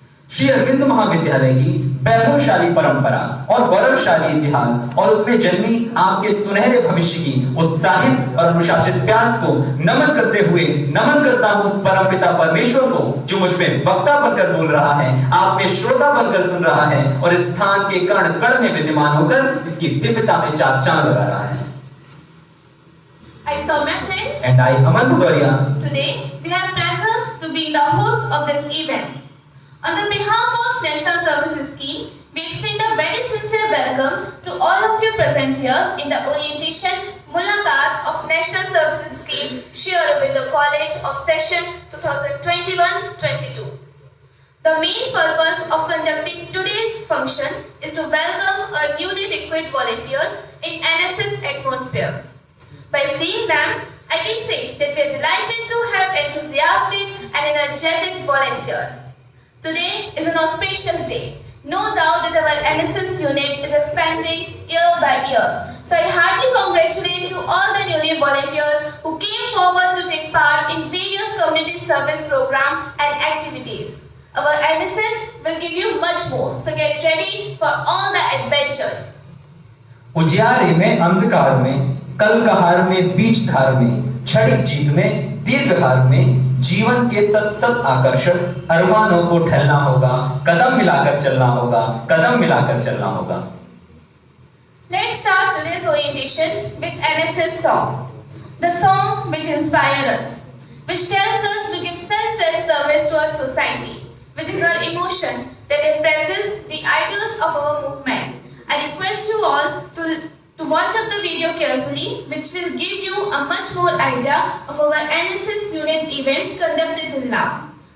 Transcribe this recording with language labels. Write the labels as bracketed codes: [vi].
[hi] श्री अरविंद महाविद्यालय की वैभवशाली परंपरा और गौरवशाली इतिहास और उसमें जन्मी आपके सुनहरे भविष्य की उत्साहित और अनुशासित प्यास को नमन करते हुए नमन करता हूँ उस परमपिता परमेश्वर को जो मुझ में वक्ता बनकर बोल रहा है, आप में श्रोता बनकर सुन रहा है और इस स्थान के कण कण में विद्यमान होकर इसकी दिव्यता में चाक चांद लगा रहा है। [en] I saw my friend. And I, Aman Bhudoria. Today we have pleasure to be the host of this event. On the behalf of National Services Scheme, we extend a very sincere welcome to all of you present here in the orientation Mulaqat of National Services Scheme, Sri Aurobindo College of Session 2021-22. The main purpose of conducting today's function is to welcome our newly recruited volunteers in NSS atmosphere. By seeing them, I can say that we are delighted to have enthusiastic and energetic volunteers. Today is an auspicious day. No doubt that our NSS unit is expanding year by year. So I heartily congratulate to all the newly volunteers who came forward to take part in various community service programs and activities. Our NSS will give you much more. So get ready for all the adventures. [hi] उजियारे में अंधकार में, कल कहार में, बीच धार में, क्षणिक जीत में, दीर्घहार में, जीवन के सत सत आकर्षण अरमानों को ठहरना होगा, कदम मिलाकर चलना होगा, कदम मिलाकर चलना होगा। [en] Let's start today's orientation with NSS song. The song which inspires us, which tells us to give selfless service to our society, which is our emotion that impresses the ideals of our movement. I request you all to watch up the video carefully, which will give you a much more idea of our NSS unit events conducted till now.